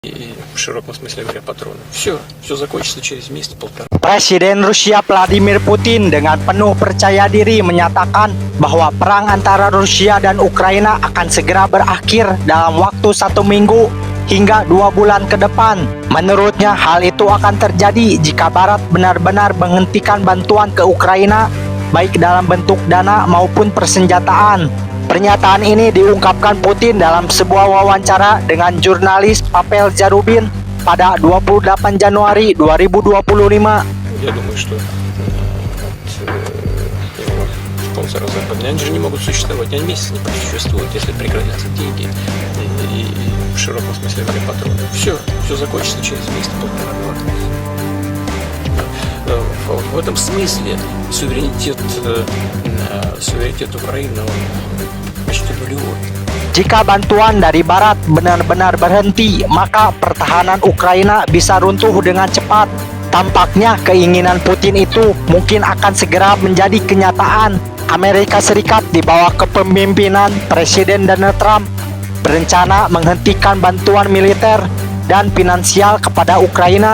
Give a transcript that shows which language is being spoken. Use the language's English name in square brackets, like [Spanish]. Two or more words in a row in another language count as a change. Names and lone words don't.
[Russian] И в широком смысле говоря, патроны. Все закончится через месяц-полтора. [Indonesian] Presiden Rusia Vladimir Putin dengan penuh percaya diri menyatakan bahwa perang antara Rusia dan Ukraina akan segera berakhir dalam waktu 1 minggu hingga 2 bulan ke depan. Menurutnya hal itu akan terjadi jika Barat benar-benar menghentikan bantuan ke Ukraina, baik dalam bentuk dana maupun persenjataan. Pernyataan ini diungkapkan Putin dalam sebuah wawancara dengan jurnalis Pavel Zarubin pada 28 Januari 2025. [Russian] Я думаю, что спонсоры западные, они же не могут существовать, они месяц не просуществуют, если прекратятся деньги и в широком смысле говоря, патроны. Все закончится через месяц-полтора-два. В этом смысле суверенитет Украины он почти нулевой. [Indonesian] Jika bantuan dari Barat benar-benar berhenti, maka pertahanan Ukraina bisa runtuh dengan cepat. Tampaknya keinginan Putin itu mungkin akan segera menjadi kenyataan. Amerika Serikat di bawah kepemimpinan Presiden Donald Trump berencana menghentikan bantuan militer dan finansial kepada Ukraina.